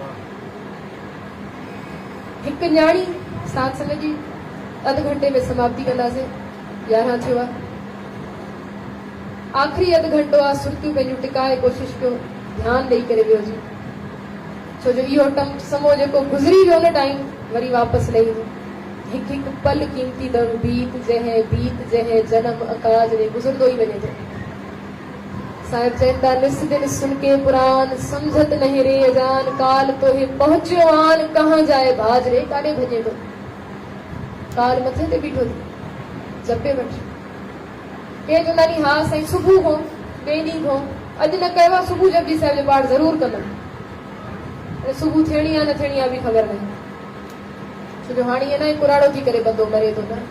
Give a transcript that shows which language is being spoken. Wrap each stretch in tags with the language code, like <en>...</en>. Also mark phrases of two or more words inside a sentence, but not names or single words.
<sd>हिकु न्याणी साध संगत जी अधु घंटे में समाप्ति कंदासीं, 11 थियो आहे। आख़िरी अधु घंटो आहे, सुर्तियूं पंहिंजूं टिकाए कोशिशि कयो, ध्यानु ॾेई करे वियो जी, छो जो इहो समो जेको गुज़री वियो न टाइम, वरी वापसि लही ईंदो। हिकु हिकु पल कीमती दम बीत जंहिं जन्म अकाज रे गुज़रंदो ई वञे थो। साहिब चइनि था,</sd> <hi>निस दिन सुन के पुराण समझत नहीं रे अजान, काल तोहे पहुचियो आन कहाँ जाए भाज रे।</hi> <sd>काॾे भॼे थो, काल मथे ते बीठो थी, जपे वठ। के चवंदा नी हा साईं सुबुह खां ॿिए ॾींहं खां, अॼु न कयो आहे, सुबुह जपजी साहिब जो पाठ ज़रूरु कंदमि। सुबुह थियणी आहे न थियणी आहे बि ख़बर न, छो जो हाणे ईअं न कुराड़ो थी करे बंदो मरे थो न।</sd>